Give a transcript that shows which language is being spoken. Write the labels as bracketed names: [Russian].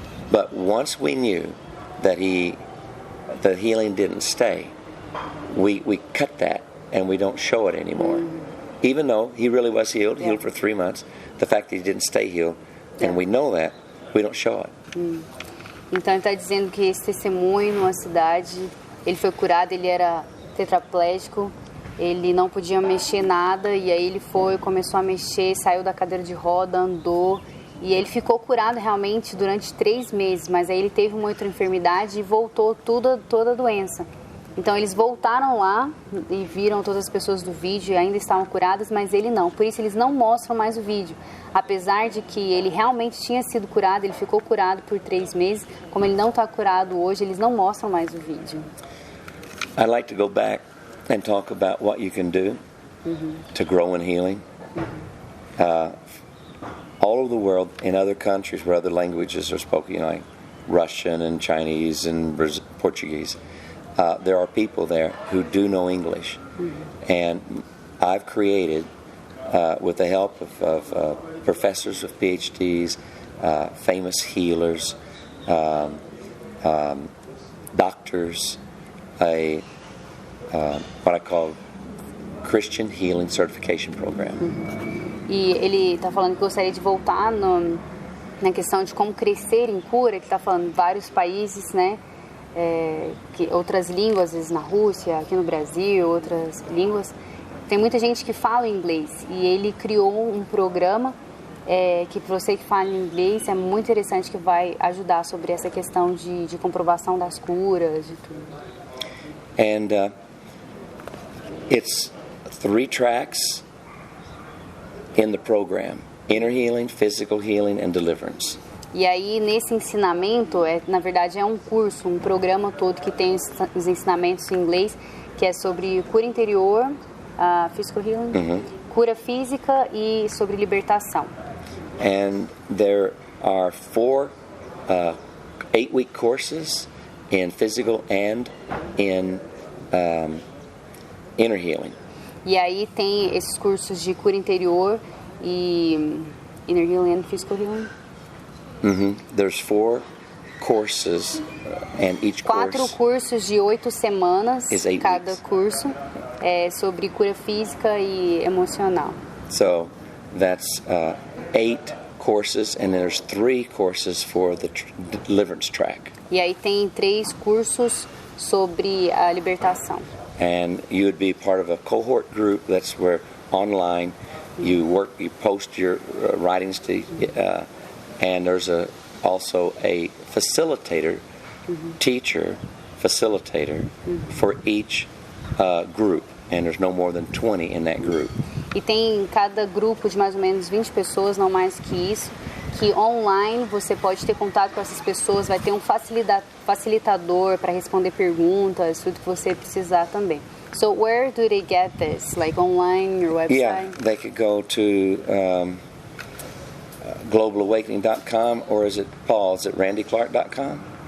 [English] But once we knew that the healing didn't stay, we cut that, and we don't show it anymore. Even though he really was healed for 3 months, the fact that he didn't stay healed, and we know that, we don't show it. [Portuguese] Então ele está dizendo que esse testemunho numa cidade, ele foi curado, ele era tetraplégico, ele não podia mexer nada, e aí ele começou a mexer, saiu da cadeira de roda, andou, e ele ficou curado realmente durante 3 meses, mas aí ele teve uma outra enfermidade e voltou toda a doença. Então eles voltaram lá e viram todas as pessoas do vídeo e ainda estavam curadas, mas ele não. Por isso eles não mostram mais o vídeo. Apesar de que ele realmente tinha sido curado, ele ficou curado por 3 meses. Como ele não está curado hoje, eles não mostram mais o vídeo. [English] I'd like to go back and talk about what you can do to grow in healing. All over the world, in other countries where other languages are spoken, like Russian and Chinese and Portuguese, there are people there who do know English. And I've created, with the help of professors with PhDs, famous healers, doctors, what I call Christian Healing Certification Program. [Portuguese] E ele está falando que gostaria de voltar na questão de como crescer em cura, que está falando vários países, né? Que outras línguas, às vezes na Rússia, aqui no Brasil, outras línguas. Tem muita gente que fala inglês e ele criou um programa que para você que fala inglês é muito interessante, que vai ajudar sobre essa questão de comprovação das curas, de tudo. [English] And it's 3 tracks in the program: inner healing, physical healing, and deliverance. [Portuguese] E aí nesse ensinamento, na verdade é um curso, um programa todo que tem os ensinamentos em inglês, que é sobre cura interior, physical healing, cura física e sobre libertação. [English] And there are 4 8-week courses in physical and in inner healing. [Portuguese] E aí tem esses cursos de cura interior e inner healing and physical healing. [English] There's 4 courses, and each [Portuguese] 4 cursos de 8 semanas, [English] is 8 [Portuguese] cada [English] weeks. [Portuguese] curso é sobre cura física e emocional. [English] So that's 8 courses, and there's 3 courses for the deliverance track. [Portuguese] E aí tem 3 cursos sobre a libertação. [English] And you would be part of a cohort group. That's where online you post your writings to, and there's also a facilitator, teacher facilitator for each group, and there's no more than 20 in that group. [Portuguese] E tem cada grupo de mais ou menos 20 pessoas, não mais que isso, que online você pode ter contato com essas pessoas, vai ter um facilitador para responder perguntas, tudo que você precisar também. [English] So where do they get this? Like online, your website? Yeah, they could go to globalawakening.com, or is it randyclark.com?